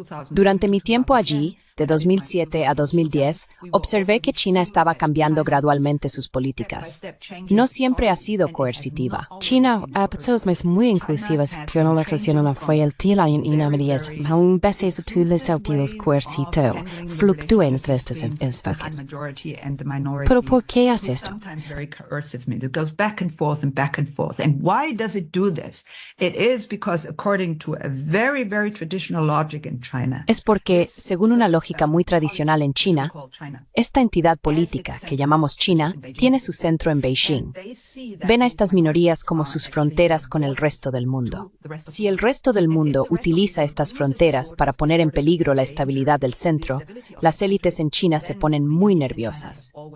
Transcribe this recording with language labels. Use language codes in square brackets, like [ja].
[es] Durante mi tiempo allí, de 2007 a 2010, observé que China estaba cambiando gradualmente sus políticas. No siempre ha sido coercitiva. China es muy inclusiva, que no la relación fue el tila y no medias, un veces utiliza los coercito, fluctúa entre estos enfoques. Pero ¿por qué hace esto? [en] It goes back and forth and back and forth. And why does it do this? It is because according to a very, very traditional logic in China. [es] Es porque, según una lógica muy tradicional en China, esta entidad política que llamamos China tiene su centro en Beijing. Ven a estas minorías como sus fronteras con el resto del mundo. Si el resto del mundo utiliza estas fronteras para poner en peligro la estabilidad del centro, las élites en China se ponen muy nerviosas.